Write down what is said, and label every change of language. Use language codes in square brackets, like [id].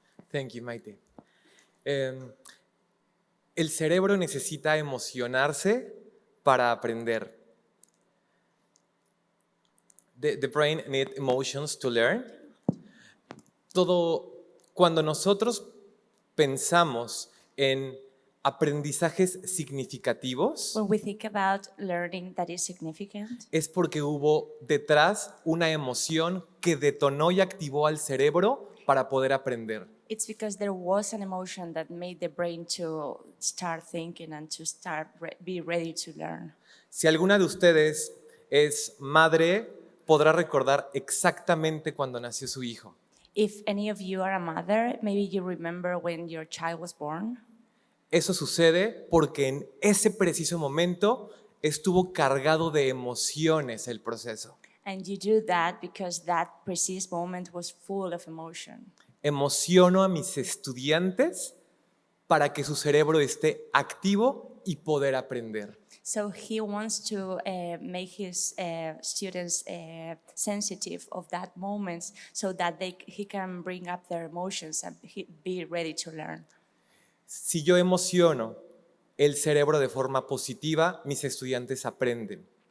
[en] Thank you, Maite. [es] El cerebro necesita emocionarse para aprender. [en] The brain needs emotions to learn. [es] Cuando nosotros pensamos en aprendizajes significativos, [en] When we think about learning that is significant, [es] es porque hubo detrás una emoción que detonó y activó al cerebro para poder aprender. [en] it's because there was an emotion that made the brain to start thinking and to be ready to learn. [es] Si alguna de ustedes es madre, podrá recordar exactamente cuando nació su hijo. [en] If any of you are a mother, maybe you remember when your child was born. [es] Eso sucede porque en ese preciso momento estuvo cargado de emociones el proceso. [en] And you do that because that precise moment was full of emotion. [es] Emociono a mis estudiantes para que su cerebro esté activo y poder aprender. [en] So he wants to make his students sensitive of that moment so that he can bring up their emotions and be ready to learn. [es] Si yo emociono el cerebro de forma positiva, mis estudiantes aprenden.